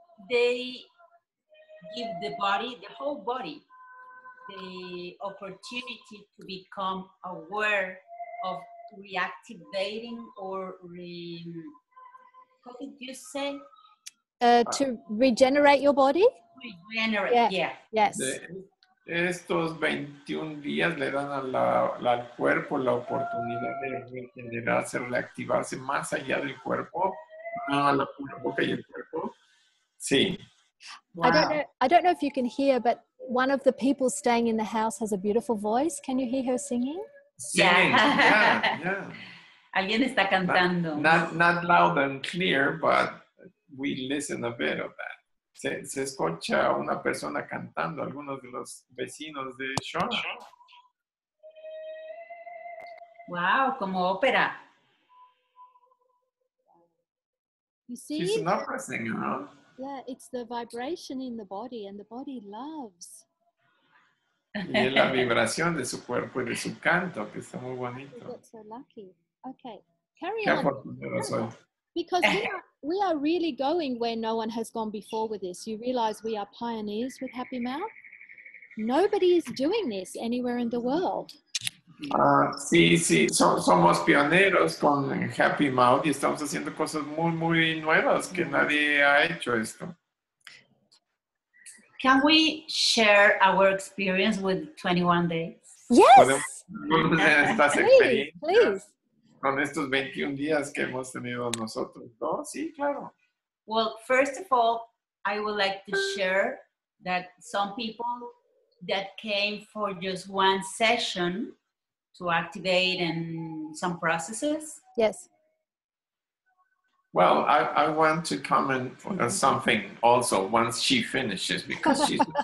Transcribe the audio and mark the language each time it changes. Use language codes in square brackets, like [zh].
[en] They give the whole body, the opportunity to become aware of reactivating or what did you say? To regenerate your body? Regenerate, yeah. Yes. [es] Estos 21 días le dan al cuerpo la oportunidad de regenerarse, reactivarse más allá del cuerpo, a la boca y el cuerpo. Sí. [en] Wow. I don't know if you can hear, but one of the people staying in the house has a beautiful voice. Can you hear her singing? Yeah. [es] Alguien está cantando. [en] Not loud and clear, but we listen a bit of that. [es] Se escucha una persona cantando, algunos de los vecinos de Shauna. Wow, como ópera. [en] You see? She's an opera singer, huh? Yeah, it's the vibration in the body, and the body loves. [es] Y es la vibración de su cuerpo y de su canto, que está muy bonito. [en] You got so lucky. Okay, carry [es] Qué [en] on. [es] afortunado soy. [en] Because we are really going where no one has gone before with this. You realize we are pioneers with Happy Mouth. Nobody is doing this anywhere in the world. [es] Sí, somos pioneros con Happy Mouth y estamos haciendo cosas muy, muy nuevas que nadie ha hecho esto. [en] Can we share our experience with 21 days? Yes! [es] Podemos estas [en] Please. [es] con estos 21 días que hemos tenido nosotros, ¿no? Sí, claro. [en] Well, first of all, I would like to share that some people that came for just one session to activate and some processes. Yes. Well, I want to comment on something also once she finishes, because she's...